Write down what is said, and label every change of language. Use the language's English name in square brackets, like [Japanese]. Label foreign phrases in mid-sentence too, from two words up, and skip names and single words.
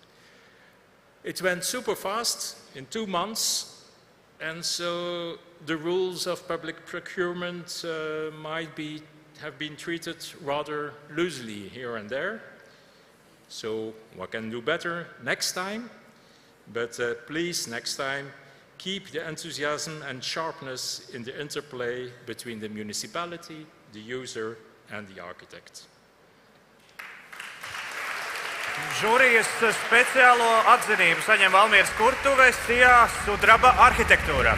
[English] It went super fast, in 2 months, and so the rules of public procurement might have been treated rather loosely here and there. So what can do better next time? But please, next time, keep the enthusiasm and sharpness in the interplay between the municipality, the user, and the architect. [Latvian] Žūrijas speciālo atzinību saņem Valmieras kurtuves Sijā Sudraba Arhitektūra.